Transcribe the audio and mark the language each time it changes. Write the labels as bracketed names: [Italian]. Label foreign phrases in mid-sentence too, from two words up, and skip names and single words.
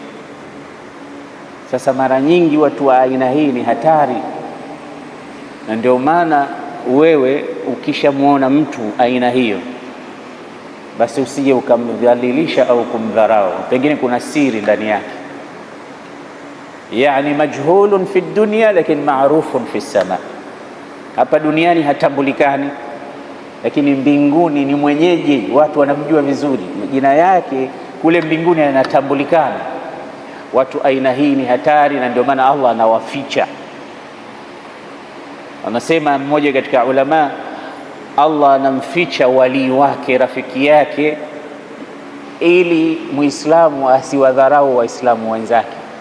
[Swahili] Sasa mara nyingi watu wa aina hii ni hatari, na ndio maana wewe ukishamwona mtu aina hiyo, basi usije ukamdhalilisha au kumdharau, pengine kuna siri ndani yake. [Arabic] يعني مجهول في دنيا لكن معروف في سماء, [Swahili] hapa duniani hatambulikani, lakini mbinguni ni mwenyeji, watu wanamjua vizuri, jina yake kule mbinguni yanatambulikana. Watu aina hii ni hatari, na ndio maana Allah anawaficha. Anasema mmoja katika ulama, Allah anamficha wali wake, rafiki yake, ili Muislamu asiwadharau Waislamu wenzake.